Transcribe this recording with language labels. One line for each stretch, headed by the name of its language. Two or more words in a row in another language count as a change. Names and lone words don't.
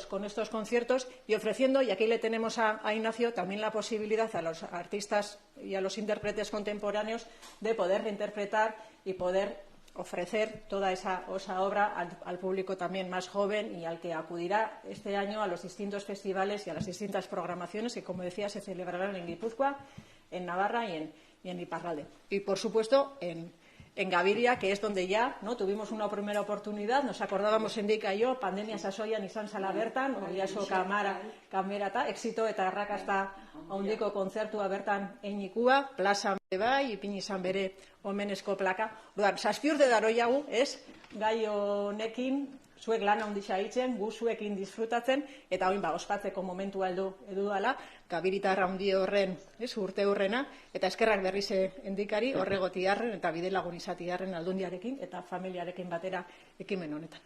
Spanish: conciertos, y ofreciendo, y aquí le tenemos a Ignacio, también la posibilidad a los artistas y a los intérpretes contemporáneos de poder reinterpretar y poder ofrecer toda esa obra al público también más joven y al que acudirá este año a los distintos festivales y a las distintas programaciones que, como decía, se celebrarán en Guipúzcoa, en Navarra y en Iparralde. Y, por supuesto, en Gaviria, que es donde ya tuvimos una primera oportunidad, nos acordábamos Endika y yo,
Basque: pandemia sasoian izan zala bertan, oiaso kamerata, éxito eta arrakasta handiko kontzertua bertan einikua, plazan bai, ipini izan bere omenezko plaka. Orduan, 7 urte daroiagu, gai honekin, zuek lan handitza egiten, gu zuekin disfrutatzen, eta oin ospatzeko momentua heldu dela, Gabiritar handi horren, urte hurrena, eta eskerrak berriz Endikari, horregotiarren eta bide lagun izatiarren Aldundiarekin eta familiarekin batera ekimen honetan.